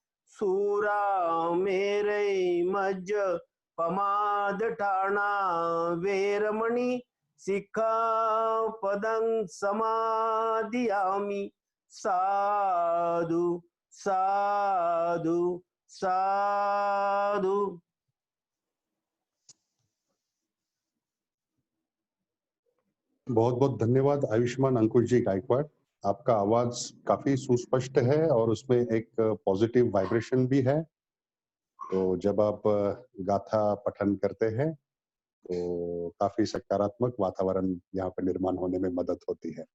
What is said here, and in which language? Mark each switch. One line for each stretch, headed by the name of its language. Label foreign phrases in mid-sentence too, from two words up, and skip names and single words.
Pali: सूरामेरै मज्ज पमादठाना वेरमणि सिक्खापदं समादियामि. साधु साधु साधु.
Hindi: बहुत बहुत धन्यवाद आयुष्मान अंकुश जी गायकवाड़. आपका आवाज काफी सुस्पष्ट है और उसमें एक
English: positive vibration
Hindi: भी है. तो जब आप गाथा पठन करते हैं तो काफी सकारात्मक वातावरण यहाँ पर निर्माण होने में मदद होती है.